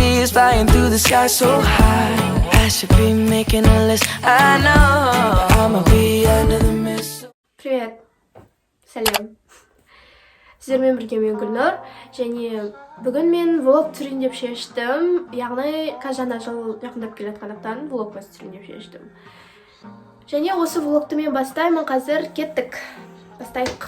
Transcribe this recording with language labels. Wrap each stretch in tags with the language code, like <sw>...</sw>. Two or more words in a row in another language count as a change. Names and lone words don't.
<en>Stars flying through the sky so high. I should be making a list. I know I'ma be under the mist.</en> <kk>Привет. Сәлем. Сіздермен бірге мен Гүлнұр. Және бүгін мен влог түсірейін деп шештім. Яғни жаңа жыл жақындап келе жатқандықтан влог түсірейін деп шештім. Және осы влогты мен бастаймын. Қазір кеттік. Бастайық.</kk>